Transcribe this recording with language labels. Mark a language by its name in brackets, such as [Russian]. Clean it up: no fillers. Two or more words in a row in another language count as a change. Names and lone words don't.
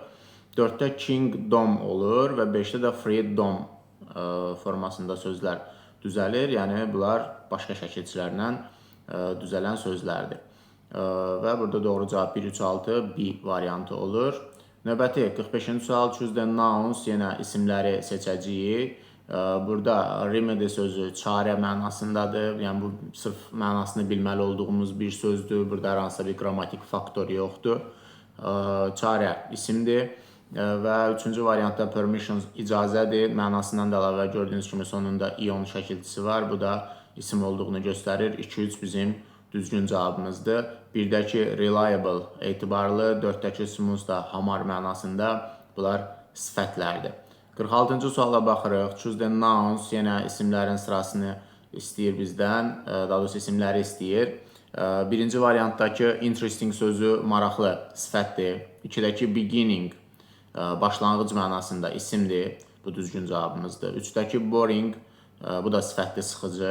[Azerbaijani] 4-də kingdom olur və 5-də də freedom formasında sözlər düzəlir. Yəni, bunlar başqa şəkilçilərlə düzələn sözlərdir. Və burada doğru cavab 1, 3, 6 B variantı olur. Növbəti 45-ci sual, [English] choose the nouns, [Azerbaijani] yenə isimləri seçəcəyik. Burada remedy sözü çarə mənasındadır. Yəni, bu sırf mənasını bilməli olduğumuz bir sözdür. Burada hər hansısa bir qrammatik faktor yoxdur. Çarə isimdir. Və 3-cü variantda permission icazədir. Mənasından da əlavə gördüyünüz kimi sonunda ion şəkilçisi var. Bu da isim olduğunu göstərir. 2-3 bizim düzgün cavabımızdır. 1-dəki reliable, etibarlı, 4-dəki smooth da hamar mənasında bunlar sifətlərdir. 46-cı suala baxırıq. [English] Choose the nouns, [Azerbaijani] yenə isimlərin sırasını istəyir bizdən, daha doğrusu isimləri istəyir. Birinci variantdakı interesting sözü maraqlı sifətdir. 2-dəki beginning başlanğıc mənasında isimdir. Bu düzgün cavabımızdır. 3-dəki boring bu da sifətli, sıxıcı.